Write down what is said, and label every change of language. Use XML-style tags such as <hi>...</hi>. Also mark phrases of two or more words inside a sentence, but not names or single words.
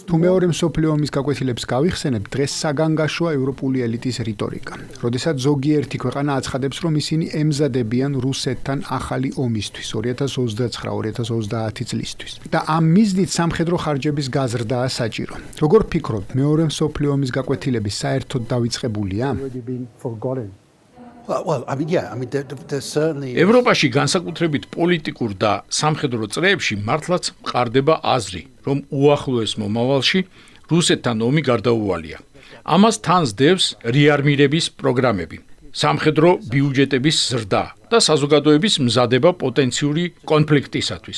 <ka>თუ მეორე მსოფლიო ომის გაკვეთილებს გავიხსენებთ, დღეს საგანგაშოა ევროპული ელიტის რიტორიკა. როდესაც ზოგიერთი ქვეყანა აცხადებს, რომ ისინი ემზადებიან რუსეთთან ახალი ომისთვის 2029-2030 წლისთვის. და ამ მიზნით სამხედრო ხარჯების გაზრდაა საჭირო. როგორ ფიქრობთ, მეორე მსოფლიო ომის გაკვეთილები საერთოდ დავიწყებულია?</ka> <en>already been forgotten? Well, I mean, yeah, I mean, there's certainly.</en> <ka>ევროპაში განსაკუთრებით პოლიტიკურ და სამხედრო წრეებში მართლაც მყარდება აზრი, რომ უახლოეს მომავალში რუსეთთან ომი გარდაუვალია. ამას თან სდევს რეარმირების პროგრამები, სამხედრო ბიუჯეტების ზრდა და საზოგადოების მზადება პოტენციური კონფლიქტისათვის.</ka>